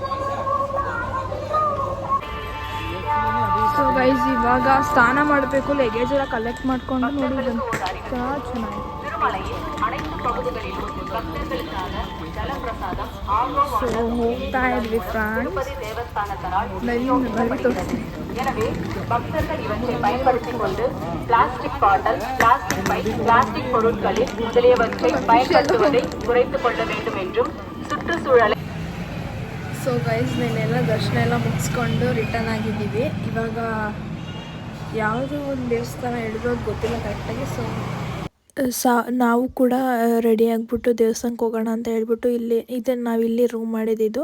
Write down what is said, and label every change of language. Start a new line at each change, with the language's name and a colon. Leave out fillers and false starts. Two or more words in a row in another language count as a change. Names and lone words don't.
English: so guys
Kannada: ಇವಾಗ ಸ್ನಾನ ಮಾಡಬೇಕು. ಲಗೇಜ್ ಎಲ್ಲ ಕಲೆಕ್ಟ್ ಮಾಡ್ಕೊಂಡು ನೋಡಿ ಚೆನ್ನಾಗಿದೆ. ಸೊ ಹೋಗ್ತಾ ಇದ್ವಿ ಫ್ರೆಂಡ್ಸ್.
Tamil: எனவே பக்தர்கள் இவற்றை பயன்படுத்திக்
English: plastic bottle,
Tamil: பிளாஸ்டிக் பை, பிளாஸ்டிக் பொருட்களில் முதலியவற்றை பயன்படுத்துவதை குறைத்துக் கொள்ள வேண்டும் என்றும் சுற்றுச்சூழலை.
English: so guys
Kannada: ನೆನ್ನೆಲ್ಲ ದರ್ಶನ ಎಲ್ಲ ಮುಗಿಸ್ಕೊಂಡು ರಿಟರ್ನ್ ಆಗಿದ್ದೀವಿ. ಇವಾಗ ಯಾವುದೋ ಒಂದು ದೇವಸ್ಥಾನ ಹೇಳಿರೋದು ಗೊತ್ತಿಲ್ಲ ಕರೆಕ್ಟಾಗಿ. ಸೊ ನಾವು ಕೂಡ ರೆಡಿ ಆಗಿಬಿಟ್ಟು ದೇವಸ್ಥಾನಕ್ಕೆ ಹೋಗೋಣ ಅಂತ ಹೇಳ್ಬಿಟ್ಟು ನಾವಿಲ್ಲಿ ರೂಮ್ ಮಾಡಿದ್ದು.